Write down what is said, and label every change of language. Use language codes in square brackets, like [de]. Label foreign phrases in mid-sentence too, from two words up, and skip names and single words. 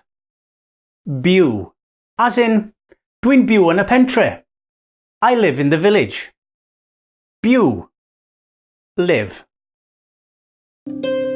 [en] Byw, as in, [cy] dwi'n byw yn y pentre. [en] I live in the village. Byw, live.